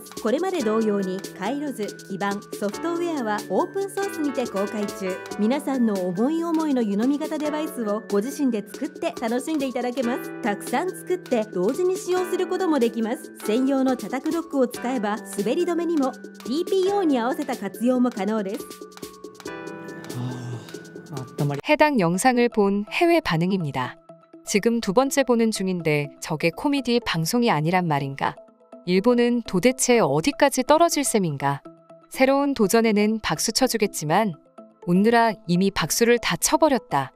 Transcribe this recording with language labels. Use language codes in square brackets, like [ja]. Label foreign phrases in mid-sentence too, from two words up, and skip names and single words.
[ja] これまで同様に回路図、基板、ソフトウェアはオープンソースにて公開中。皆さんの思い思いの湯飲み型デバイスをご自身で作って楽しんでいただけます。たくさん作って同時に使用することもできます。専用の茶卓ドックを使えば滑り止めにも TPO に合わせた活用も可能です。 [ko] 해당 영상을 본 해외 반응입니다. 지금 두 번째 보는 중인데 저게 코미디 방송이 아니란 말인가? 일본은 도대체 어디까지 떨어질 셈인가? 새로운 도전에는 박수 쳐주겠지만 웃느라 이미 박수를 다 쳐버렸다.